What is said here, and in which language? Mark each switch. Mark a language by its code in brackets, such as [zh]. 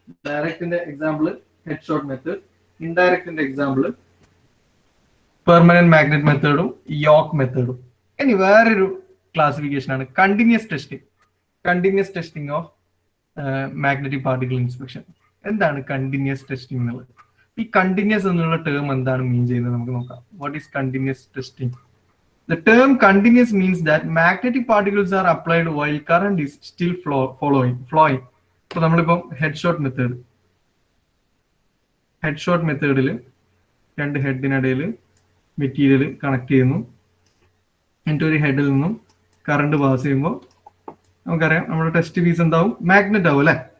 [ml] ഡയറക്റ്റിന്റെ example head shot method, ഇൻഡയറക്റ്റിന്റെ example permanent magnet മെത്തേഡും yoke മെത്തേഡും. ഇനി വേറൊരു classification ആണ് continuous testing. Continuous testing of magnetic particle inspection. എന്താണ് continuous testing എന്നുള്ളത്? ഈ continuous എന്നുള്ള ടേം എന്താണ് മീൻ ചെയ്യുന്നത് നമുക്ക് നോക്കാം. [en] What is continuous testing? The term continuous means that magnetic particles are applied while current is still flowing. [ml] So നമ്മളിപ്പം head shot മെത്തേഡിൽ രണ്ട് ഹെഡിനിടയിൽ മെറ്റീരിയൽ കണക്ട് ചെയ്യുന്നു, എന്നിട്ട് ഒരു ഹെഡിൽ നിന്നും കറണ്ട് പാസ് ചെയ്യുമ്പോൾ നമുക്കറിയാം നമ്മുടെ ടെസ്റ്റ് പീസ് എന്താവും, മാഗ്നറ്റ് ആവും അല്ലെ.